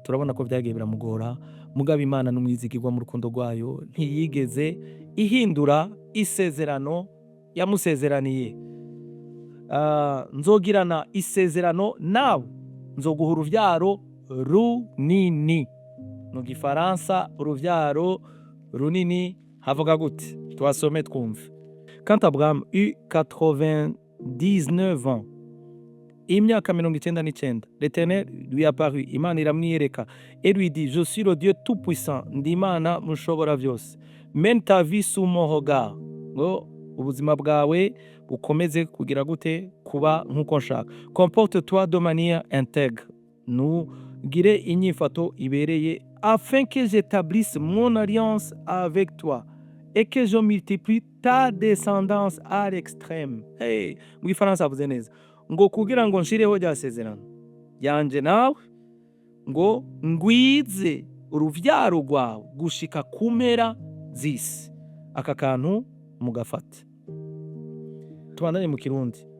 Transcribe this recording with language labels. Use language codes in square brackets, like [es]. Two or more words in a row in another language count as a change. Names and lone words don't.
[rn] Turabona ko byagiye biramugora, mugabo Imana n'umwizigirwa mu rukundo rwayo ntiyigeze ihindura isezerano yamusezeraniye. Nzogirana isezerano nawe, nzoguha uruvyaro runini. Mu Gifaransa uruvyaro runini havuga gute? Twasome twumve. [fr] Quand Abraham eut 99 ans, imyaka 99, l'Éternel lui apparut, [rn] Imana iramwiyereka, [fr] et lui dit, je suis le Dieu tout-puissant, [rn] ndi Imana mushobora vyose. [fr] Mène ta vie sous mon regard. [rn] Ngo ubuzima bwawe bukomeze kugira gute? Kuba nkuko nshaka. [fr] Comporte-toi de manière intègre. [rn] Nugire inyifato ibereye, [fr] afin que j'établisse mon alliance avec toi et que je multiplie ta descendance à l'extrême. [rn] Hey, mu Gifaransa avuze neza ngo kugira ngo nshireho rya sezerano yanje nawe, ngo ngwize uruvyaro rwawe gushika ku mpera z'isi. Aka kantu mugafata. Tubandanye mu Kirundi.